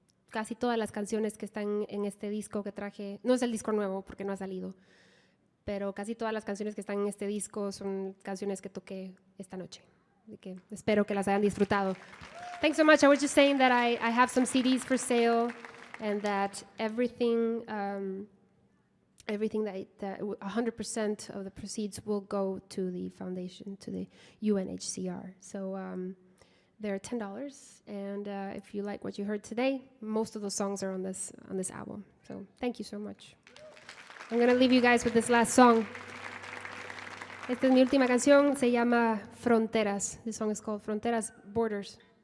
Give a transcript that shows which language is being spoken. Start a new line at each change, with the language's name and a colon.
Spanish: Casi todas las canciones que están en este disco que traje, no es el disco nuevo porque no ha salido, pero casi todas las canciones que están en este disco son canciones que toqué esta noche. Así que espero que las hayan disfrutado.
English: Thanks so much. I was just saying that I have some CDs for sale, and that everything that 100% of the proceeds will go to the foundation, to the UNHCR. So they're $10, and if you like what you heard today, most of the songs are on this album. So thank you so much. I'm going to leave you guys with this last song.
Spanish: Esta es mi última canción, se llama Fronteras.
English: This song is called Fronteras, Borders.